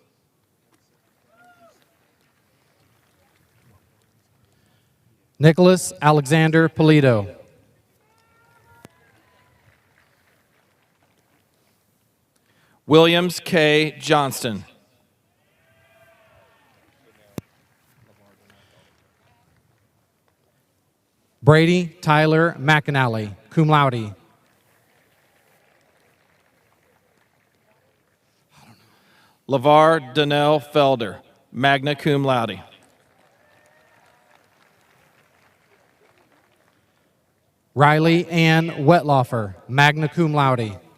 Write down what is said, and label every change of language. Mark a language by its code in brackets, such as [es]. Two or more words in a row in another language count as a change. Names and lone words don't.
[en] Nicholas Alexander Polito. Williams K. Johnston. Brady Tyler McAnally, [la] cum laude. [en] LeVar Donnell Felder, [la] magna cum laude. [en] Riley Ann Wettlaufer, [la] magna cum laude.